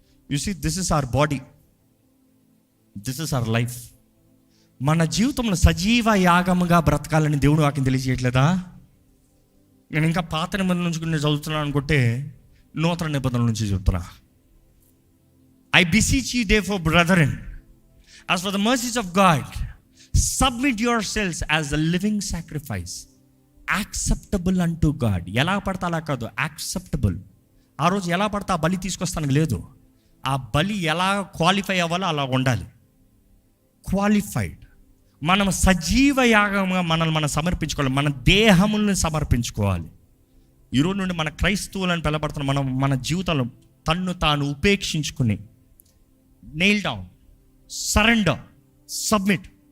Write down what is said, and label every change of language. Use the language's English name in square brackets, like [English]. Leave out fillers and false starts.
[English] You see, this is our body, this is our life. [Telugu] మన జీవితంలో సజీవ యాగముగా బ్రతకాలని దేవుడు వాక్యం తెలియజేయట్లేదా? నేను ఇంకా పాత నిబంధనల నుంచి నేను చదువుతున్నాను అనుకుంటే నూతన నిబంధనల నుంచి చెప్తున్నా. [English] I beseech you therefore, brethren, as for the mercies of God, submit yourselves as a living sacrifice, acceptable unto God. [Telugu] ఎలా పడతా అలా కాదు, యాక్సెప్టబుల్. ఆ రోజు ఎలా పడతా ఆ బలి తీసుకొస్తానికి లేదు. ఆ బలి ఎలా క్వాలిఫై అవ్వాలో అలా ఉండాలి, క్వాలిఫైడ్. మనం సజీవ యాగంగా మనల్ని మనం సమర్పించుకోవాలి, మన దేహములను సమర్పించుకోవాలి. ఈరోజు నుండి మన క్రైస్తవులను పిలబడుతున్న మనం మన జీవితంలో తన్ను తాను ఉపేక్షించుకుని, [English] Nail down, surrender, submit.